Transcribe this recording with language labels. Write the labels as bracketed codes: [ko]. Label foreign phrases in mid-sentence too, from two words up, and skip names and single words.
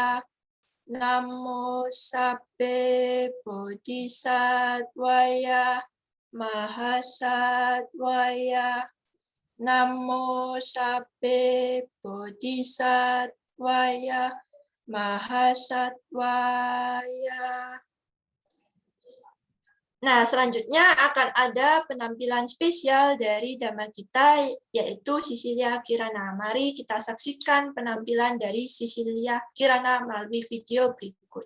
[pi] Namo sabbe bodhisattvaya mahasattvaya. Namo sabbe bodhisattvaya mahasattvaya. [id] Nah, selanjutnya akan ada penampilan spesial dari Dhamma kita, yaitu Sisilia Kirana. Mari kita saksikan penampilan dari Sisilia Kirana melalui video berikut.